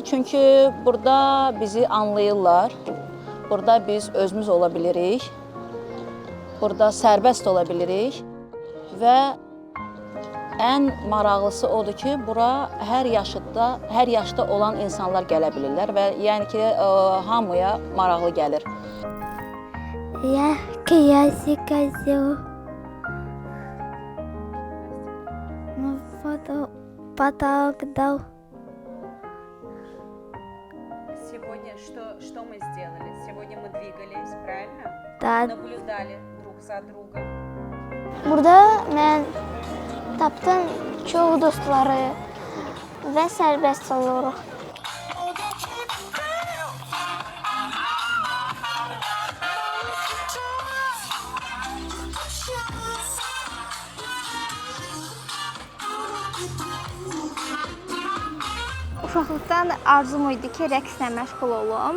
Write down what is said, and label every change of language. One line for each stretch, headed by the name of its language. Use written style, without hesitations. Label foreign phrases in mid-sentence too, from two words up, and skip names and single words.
Azerbaijani: Çünki burada bizi anlayırlar. Burada biz özümüz ola bilirik. Burada sərbəst ola bilirik. Və ən maraqlısı odur ki, bura hər yaşda olan insanlar gələ bilirlər və yəni ki, hamıya maraqlı gəlir.
Russian: Я козел. Ну, потолок дал. Сегодня что мы сделали? Сегодня мы двигались, правильно? Да. Наблюдали друг за другом.
Azerbaijani: Burada mən tapdım çox dostları və sərbəst oluruq. Uşaqlıqdan arzum idi ki, rəqslə məşğul olum.